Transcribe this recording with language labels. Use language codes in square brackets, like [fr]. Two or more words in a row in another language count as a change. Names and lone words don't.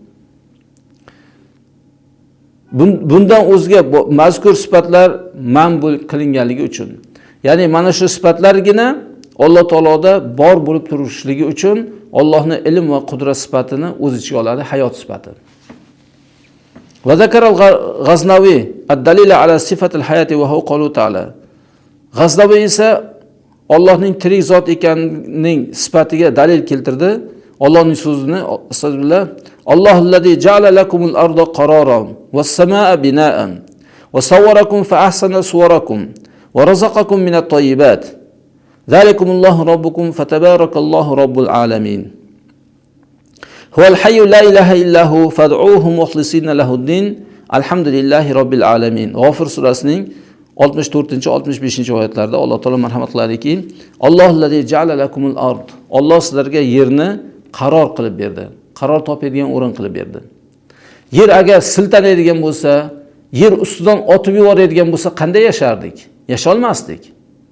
[uz] Bundan o'zga mazkur sifatlar man qilinganligi uchun, ya'ni mana shu sifatlargina Alloh taoloda bor bo'lib turishligi uchun Allohning ilm va qudrat sifatini o'z ichiga oladi, hayot sifati. [ar] وذكر الغزنوي الدليل على صفة الحياة وهو قوله تعالى. [uz] Ghaznavi esa Allohning tirik zot ekanining sifatiga dalil keltirdi. Allohning so'zini, astagfirullah, [ar] الله الذي جعل لكم الأرض قرارا والسماء بناء وصوركم فأحسن صوركم ورزقكم من الطيبات. ذلكم الله ربكم فتبارك الله رب العالمين. هو الحي لا إله إلا هو فادعوه مخلصين له الدين. الحمد لله رب العالمين. [uz] G'ofir surasining 64-65 oyatlarda Alloh taolo marhamat qiladiki, [ar] الله الذي جعل لكم الأرض. [uz] Alloh sizlarga yerni qaror qilib berdi. Qaror topadigan o'rin qilib berdi. Yer agar siltanadigan bo'lsa, yer ustidan otib yuboradigan bo'lsa, qanday yashardik?